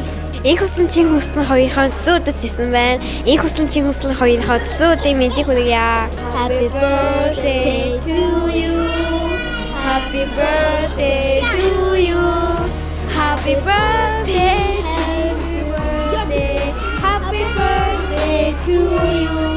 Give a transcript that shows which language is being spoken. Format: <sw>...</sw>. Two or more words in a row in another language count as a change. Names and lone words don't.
<mn>Энэ хүслэн чин хүслэн хоёрын төрс өдөрт ирсэн байна. Энэ хүслэн чин хүслэн хоёрын төрс өдрийн мэндийг хүргье.</mn> <en>Happy birthday to you. Happy birthday to you. Happy birthday to you. Happy birthday to you.</en>